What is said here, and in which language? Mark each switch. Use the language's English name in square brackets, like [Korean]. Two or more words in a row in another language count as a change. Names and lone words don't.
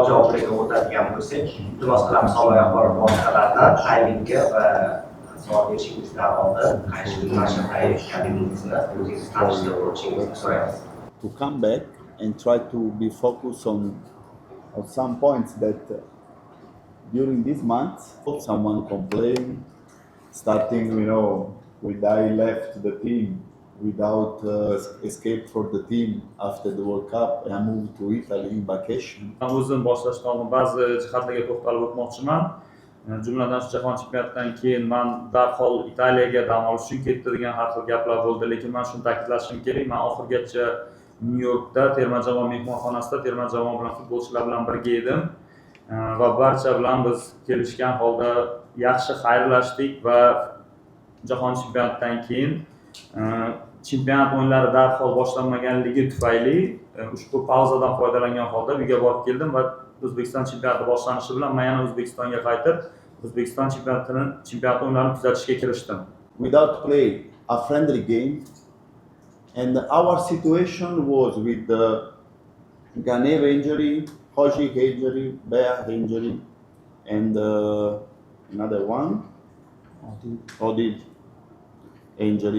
[Uzbek] javoblarga o'tadigan bo'lsak, iltimos qilamiz havoyi axborot vositalaridan taymingga va savol berishingizdan oldin qaysi nashr tayyorgarligingizni o'zingiz tanishtirib o'tishingizni so'raymiz. [English] To come back and try to be focused on some points that during this month someone complained, starting with I left the team without escape for the team after the World Cup and I moved to Italy in vacation. [Uzbek] O'zim boshlashdan oldin ba'zi jihatlarga to'xtalib o'tmoqchiman. Jumladan shu jahon chempionatidan keyin men darhol Italiyaga dam olish uchun ketdi degan har xil gaplar bo'ldi, lekin men shuni ta'kidlashim kerak, men oxirgacha Nyu-Yorkda terma jamoa mehmonxonasida terma jamoa bilan futbolchilar bilan birga edim va barcha bilan biz kelishgan holda yaxshi xayrlashdik va jahon chempionatidan keyin chempionat o'yinlari darhol boshlanmaganligi tufayli ushbu pauzadan foydalangan holda uyga borib keldim va O'zbekiston chempionati boshlanishi bilan men yana O'zbekistonga qaytib, O'zbekiston chempionat o'yinlarini kuzatishga kirishdim. [English] Without play a friendly game, and our situation was with the Ganev injury, Hoji injury, Bea injury, and another one, Odid injury.